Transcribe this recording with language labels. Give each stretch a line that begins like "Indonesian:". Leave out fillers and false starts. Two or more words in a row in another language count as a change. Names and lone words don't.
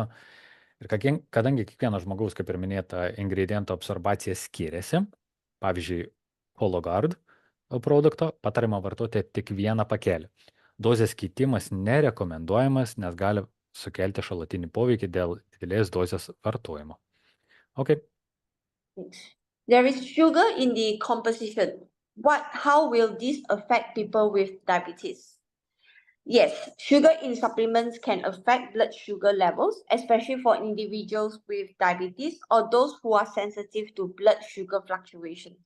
Lithuanian: Ir kadangi kiekvieno žmogaus, kaip ir minėta, ingrediento absorbacija skiriasi, pavyzdžiui, Hologard produkto patariama vartoti tik 1 pakelį. Dozės keitimas nerekomenduojamas, nes gali sukelti šalutinį poveikį dėl didelės dozės vartojimo.
English: Okay. There is sugar in the composition. How will this affect people with diabetes? Yes, sugar in supplements can affect blood sugar levels, especially for individuals with diabetes or those who are sensitive to blood sugar fluctuations.